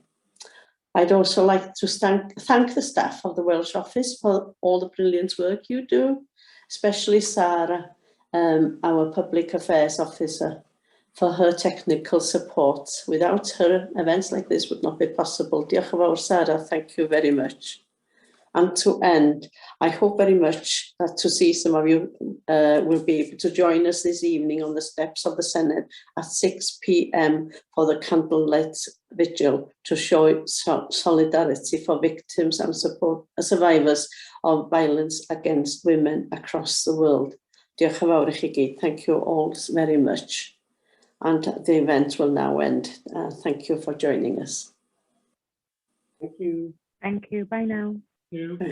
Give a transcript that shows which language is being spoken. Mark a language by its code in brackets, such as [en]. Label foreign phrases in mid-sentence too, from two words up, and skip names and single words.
[en] I'd also like to thank the staff of the Welsh office for all the brilliant work you do, especially Sarah, our public affairs officer, for her technical support. Without her, events like this would not be possible. [cy] Diolch yn fawr, [en] Sarah, thank you very much. And to end, I hope very much to see some of you will be able to join us this evening on the steps of the Senate at 6 p.m. for the candlelit vigil to show solidarity for victims and support survivors of violence against women across the world. [cy] Diolch yn fawr I chi gyd. [en] Thank you all very much. And the event will now end. Thank you for joining us. Thank you. Thank you. Bye now. You.